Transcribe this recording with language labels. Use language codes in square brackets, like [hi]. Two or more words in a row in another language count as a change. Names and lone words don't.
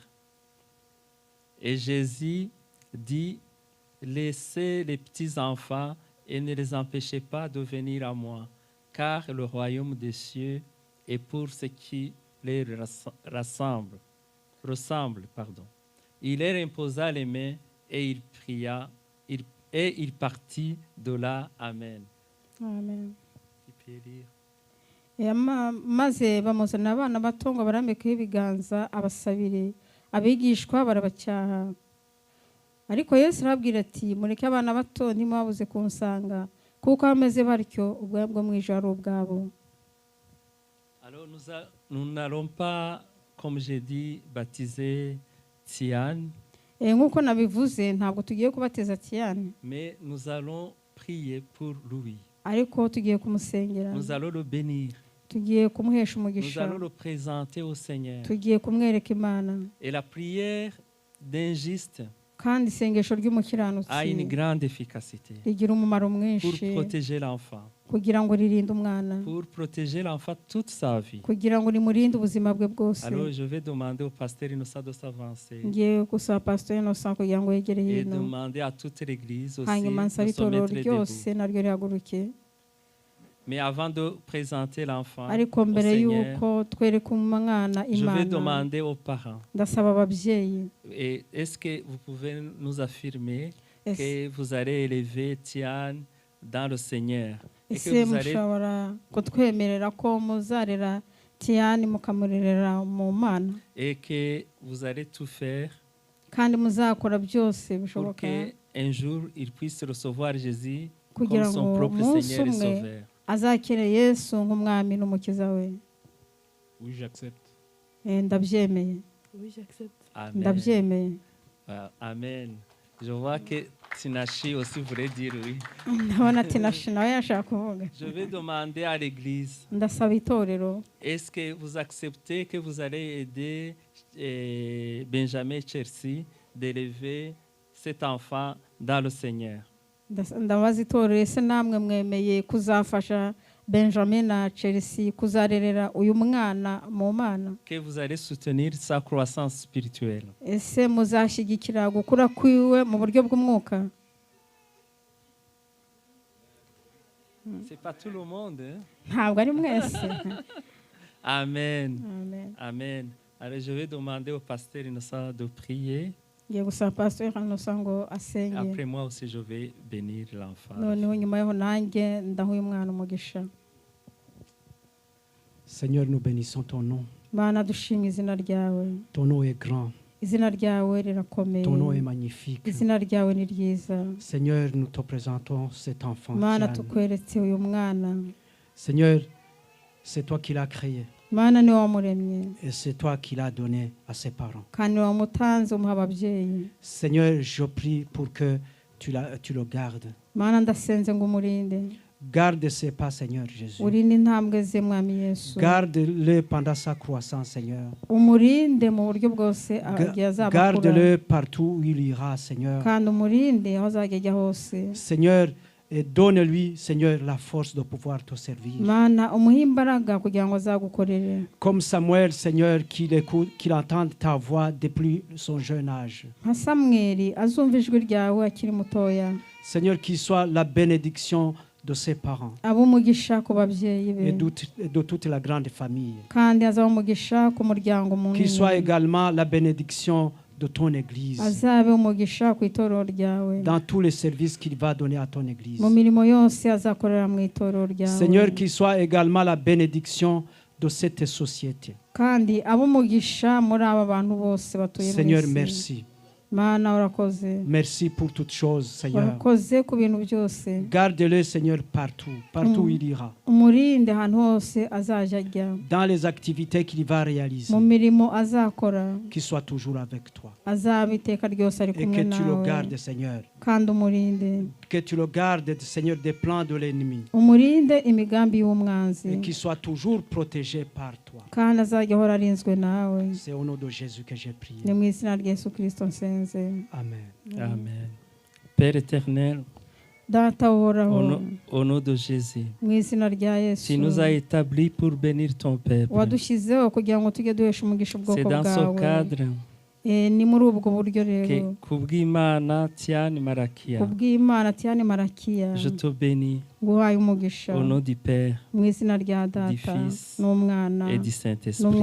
[fr] Et Jésus dit, laissez les petits enfants et ne les empêchez pas de venir à moi, car le royaume des cieux est pour ceux qui les ressemble. Il leur imposa les mains et il pria, et il partit de là. Amen. Amen. [rw] Maze bamuzanira abana bato ngo barambikeho ibiganza abasabire, abigishwa barabacyaha. Ariko Yesu arababwira ati, mureke abana bato ntimubabuze kunsanga, kuko bameze batyo ubwami bwo mu ijuru ari ubwabo. [fr] Alors nous n'allons pas, comme j'ai dit, baptiser Tian. [rw] Nk'uko nabivuze ntabwo tugiye kubatiza Tian. [fr] Mais nous allons prier pour lui. [rw] Ariko tugiye kumusengera. [fr] Nous allons le bénir. [rw] Tugiye kumuhesha [fr] Nous [rw] umugisha. [fr] allons le présenter au Seigneur. [rw] Tugiye kumwereka Imana. [fr] Et la prière d'un juste [rw] kandi isengesho ry'umukiranutsi [fr] a une grande efficacité [rw] rigira umumaro mwinshi [fr] pour protéger l'enfant, [rw] kugira ngo ririnde umwana, [fr] pour protéger l'enfant toute sa vie. [rw] kugira ngo rimurinde ubuzima bwe bwose. [fr] Alors je vais demander au pasteur Innocent de s'avancer. [rw] Ngiye gusaba Pastor Innocent kugira ngo yegere hino. [fr] Et demander à toute l'église aussi [rw] hanyuma nsaba [fr] de se [rw] itorero [fr] mettre [rw] ryose [fr] debout. [rw] naryo rihaguruke. [fr] Mais avant de présenter l'enfant [rw] ariko [fr] au [rw] mbere [fr] Seigneur, [rw] yuko twereka umwana [fr] je vais [rw] Imana, [fr] demander aux parents. [rw] ndasaba ababyeyi, [fr] Et est-ce que vous pouvez nous affirmer [rw] Ese- [fr] que vous allez élever Tian dans le Seigneur et [rw] ese [fr] que vous allez [rw] mushobora kutwemerera ko muzarera Tian mukamurerera mu Mana, [fr] et que vous allez tout faire [rw] kandi muzakora byose [fr] pour [rw] bishoboka [fr] qu'un jour il puisse recevoir Jésus comme [rw] kugira [fr] son [rw] ngo [fr] propre [rw] umunsi [fr] Seigneur et [rw] umwe [fr] Sauveur. [rw] azakire Yesu nk'umwami n'umukiza we. [fr] Oui, j'accepte. [rw] Ndabyemeye. [fr] Oui, j'accepte. Amen. [rw] Ndabyemeye. Amen. [fr] Je vois que Tinashi aussi voulait dire oui. [rw] Ndabona Tinashi nawe yashaka kuvuga. [fr] Je vais demander à l'église, [rw] Ndasaba itorero, [fr] est-ce que vous acceptez que vous allez aider Benjamin Chelsea d'élever cet enfant dans le Seigneur? [rw] ndabaza itorero, ese namwe mwemeye kuzafasha Benjamin na Chelsea kuzarerera uyu mwana mu Mana? [fr] Que vous allez soutenir sa croissance spirituelle. [rw] Ese muzashyigikira gukura kwiwe mu buryo bw'umwuka? [fr] C'est pas tout le monde. Hein? [rw] Ntabwo ari mwese. Amen. Amen. Amen. [fr] Alors je vais demander au pasteur Innocent de prier. [rw] Ngiye gusaba Pastor Innocent ngo asenge. [fr] Après moi aussi je vais bénir l'enfant. [rw] Noneho nyuma yaho nanjye ndaha uyu mwana umugisha. [fr] Seigneur, nous bénissons ton nom. [rw] Mana dushimye izina ryawe. [fr] Ton nom est grand. [rw] Izina ryawe rirakomeye. [fr] Ton nom est magnifique. [rw] Izina ryawe ni ryiza. [fr] Seigneur, nous te présentons cet enfant. [rw] Mana Tian. tukweretse uyu mwana. [fr] Seigneur, c'est toi qui l'as créé. [rw] Mana ni wamuremye. [fr] Et c'est toi qui l'as donné à ses parents. [rw] Kandi wamutanze umuha ababyeyi. [fr] Seigneur, je prie pour que tu le gardes. [rw] Mana ndasenze ngo umurinde. [fr] Garde ses pas, Seigneur Jésus. [rw] Urinde intambwe ze mwami Yesu. [fr] Garde-le pendant sa croissance, Seigneur. [rw] Umurinde mu buryo bwose agiye azabakura. [fr] Garde-le partout où il ira, Seigneur. [rw] Kandi umurinde aho azajya ajya hose. [fr] Seigneur, et donne-lui, Seigneur, la force de pouvoir te servir. [rw] Mana umuhe imbaraga kugira ngo azagukorere. [fr] Comme Samuel, Seigneur, qu'il entende ta voix depuis son jeune âge. [rw] Nka Samweli azumva ijwi ryawe akiri mutoya. [fr] Seigneur, qu'il soit la bénédiction de ses parents [rw] abumugisha ku babyeyi be [fr] et de toute la grande famille. [rw] Kandi azabumugisha ku muryango munini. [fr] Qu'il soit également la bénédiction de ton église. [rw] Azabe umugisha ku itorero ryawe. [fr] Dans tous les services qu'il va donner à ton église. [rw] Mu mirimo yose azakorera mu itorero ryawe. [fr] Seigneur, qu'il soit également la bénédiction de cette société. [rw] Kandi abumugisha muri aba bantu bose batuye. [fr] Seigneur, merci. [rw] Mana urakoze. [fr] Merci pour toutes choses, Seigneur. [rw] Urakoze ku bintu byose. [fr] Garde-le, Seigneur, partout où il ira. [rw] Umurinde ahantu hose azajya ajya. [fr] Dans les activités qu'il va réaliser. [rw] Mu mirimo azakora. [fr] Qu'il soit toujours avec toi. [rw] Azabe iteka ryose ari kumwe nawe. [fr] Et que tu le gardes, Seigneur. [rw] Kandi umurinde. [fr] Que tu le gardes, Seigneur, des plans de l'ennemi. [rw] Umurinde imigambi y'umwanzi. [fr] Et qu'il soit toujours protégé par toi. [rw] Kandi azajya ahora arinzwe nawe. [fr] C'est au nom de Jésus que j'ai prié. [rw] Ni mu izina rya Yesu Kristo nsenze. Amen. Amen. [fr] Père éternel, Au nom de Jésus, tu nous as établis pour bénir ton peuple. C'est dans ce cadre que kubw'Imana Tiani Marakia, je te bénis au nom du Père, du Fils et du Saint-Esprit.